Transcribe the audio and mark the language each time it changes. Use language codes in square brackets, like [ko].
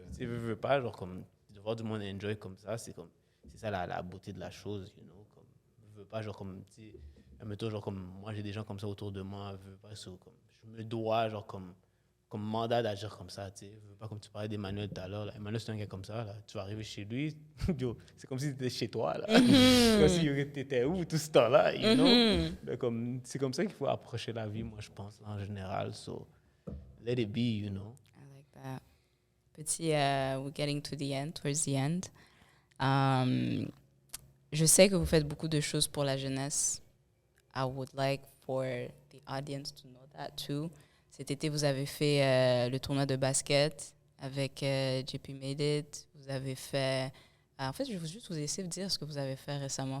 [fr] Tu veux pas, genre, comme, de voir du monde enjoy comme ça, c'est ça la beauté de la chose, [en] you know, [fr] comme, je veux pas, genre, comme, tu sais, mettons, genre, comme, moi, j'ai des gens comme ça autour de moi, je veux pas, so, comme, je me dois, genre, comme mandat d'agir comme ça, tu sais. Je veux pas, comme tu parlais d'Emmanuel tout à l'heure, là. Emmanuel, c'est un gars comme ça, là. Tu vas arriver chez lui, yo, c'est comme si tu étais chez toi, là. C'est comme si tu étais où tout ce temps-là, [en] you know. [fr] Mais comme, c'est comme ça qu'il faut approcher la vie, moi, je pense, en général. [en] So, let it be, you know. I like that. Petit, we're getting to the end, towards the end. [fr] Je sais que vous faites beaucoup de choses pour la jeunesse. [en] I would like for the audience to know that too. [fr] Cet été, vous avez fait le tournoi de basket avec JP Made It. Vous avez fait... en fait, je vais juste vous essayer de dire ce que vous avez fait récemment.